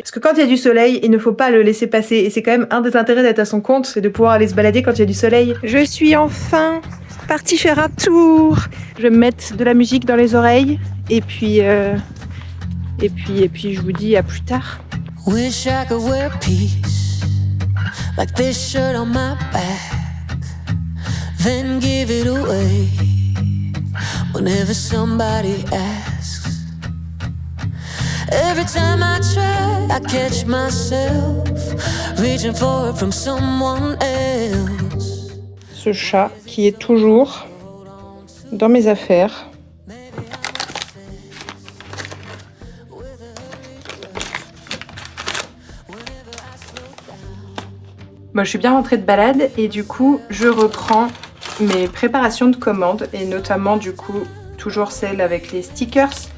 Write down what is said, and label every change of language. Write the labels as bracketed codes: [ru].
[fr] Parce que quand il y a du soleil, il ne faut pas le laisser passer. Et c'est quand même un des intérêts d'être à son compte, c'est de pouvoir aller se balader quand il y a du soleil. Je suis enfin partie faire un tour. Je vais me mettre de la musique dans les oreilles. Et puis je vous dis à plus tard. [en] Wish I could wear peace like this shirt on my back, then give it away whenever somebody asks. Every time I try, I catch myself reaching for it from someone else. [fr] Ce chat qui est toujours dans mes affaires. Je suis bien rentrée de balade et du coup je reprends mes préparations de commandes et notamment du coup toujours celles avec les stickers.